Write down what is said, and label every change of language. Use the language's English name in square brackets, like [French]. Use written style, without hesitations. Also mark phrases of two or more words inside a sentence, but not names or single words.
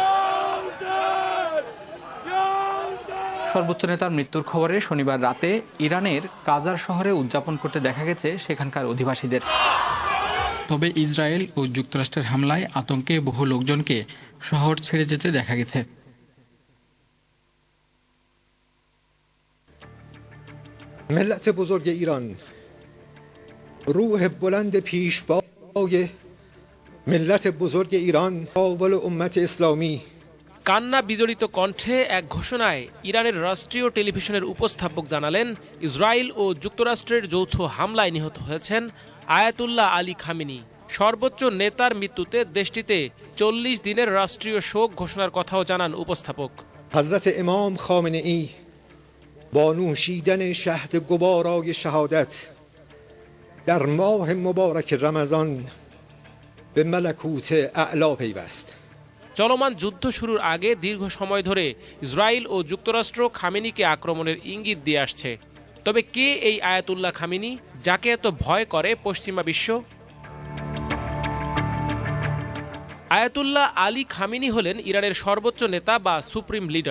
[Bangla] সর্বোচ্চ নেতার মৃত্যুর খবরে শনিবার রাতে ইরানের কাজার শহরে উদযাপন করতে দেখা গেছে সেখানকার অধিবাসীদের। তবে ইসরায়েল ও যুক্তরাষ্ট্রের হামলায় আতঙ্কে বহু লোকজনকে শহর ছেড়ে যেতে দেখা গেছে। [Persian] ملت بزرگ ایران روح بلند پیشوای ملت بزرگ ایران اول امت اسلامی [Bangla] কান্না বিজড়িত কণ্ঠে এক ঘোষণায় ইরানের রাষ্ট্রীয় টেলিভিশনের উপস্থাপক জানালেন, ইসরায়েল ও যুক্তরাষ্ট্রের যৌথ হামলায় নিহত হয়েছেন আয়াতুল্লাহ আলী খামেনি। সর্বোচ্চ নেতার মৃত্যুতে দেশটিতে ৪০ দিনের রাষ্ট্রীয় শোক ঘোষণার কথাও জানান উপস্থাপক। [Persian] حضرت امام خامنه ای با نوشیدن شهد گوارای شهادت در ماه مبارک رمضان به ملکوت اعلا پیوست। [Bangla] চলমান যুদ্ধ শুরুর আগে দীর্ঘ সময় ধরে ইসরায়েল ও যুক্তরাষ্ট্র খামেনিকে আক্রমণের ইঙ্গিত দিয়ে আসছে। তবে কে এই আয়াতুল্লাহ খামেনি, যাকে এত ভয় করে পশ্চিমা বিশ্ব? আয়াতুল্লাহ আলী খামেনি হলেন ইরানের সর্বোচ্চ নেতা বা সুপ্রিম লিডার।